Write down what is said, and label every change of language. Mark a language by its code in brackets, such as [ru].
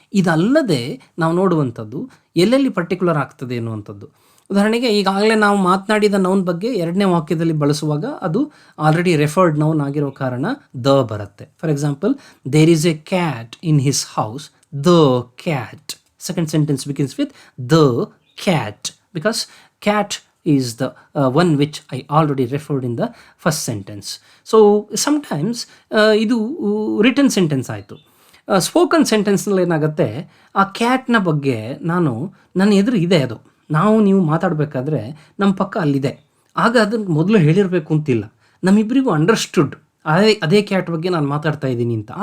[kn] ಇದಲ್ಲದೆ ನಾವು ನೋಡುವಂಥದ್ದು ಎಲ್ಲೆಲ್ಲಿ ಪರ್ಟಿಕ್ಯುಲರ್ ಆಗ್ತದೆ ಎನ್ನುವಂಥದ್ದು. ಉದಾಹರಣೆಗೆ ಈಗಾಗಲೇ ನಾವು ಮಾತನಾಡಿದ ನೌನ್ ಬಗ್ಗೆ 2ನೇ ವಾಕ್ಯದಲ್ಲಿ ಬಳಸುವಾಗ ಅದು ಆಲ್ರೆಡಿ ರೆಫರ್ಡ್ ನೌನ್ ಆಗಿರೋ ಕಾರಣ ದ ಬರುತ್ತೆ. [en] For example, there is a cat in his house, the cat. Second sentence begins with the cat, because cat is the one which I already referred in the first sentence. So sometimes [kn] ಇದು return sentence ಆಯಿತು. Spoken ಸೆಂಟೆನ್ಸ್ನಲ್ಲಿ ಏನಾಗುತ್ತೆ, ಆ ಕ್ಯಾಟ್ನ ಬಗ್ಗೆ ನನ್ನ ಎದುರು ಇದೆ, ಅದು ನೀವು ಮಾತಾಡಬೇಕಾದ್ರೆ ನಮ್ಮ ಪಕ್ಕ ಅಲ್ಲಿದೆ, ಆಗ ಅದನ್ನು ಮೊದಲು ಹೇಳಿರಬೇಕು ಅಂತಿಲ್ಲ, ನಮ್ಮಿಬ್ಬರಿಗೂ ಅಂಡರ್ಸ್ಟುಡ್ ಅದೇ ಕ್ಯಾಟ್ ಬಗ್ಗೆ ನಾನು ಮಾತಾಡ್ತಾ ಇದ್ದೀನಿ ಅಂತ.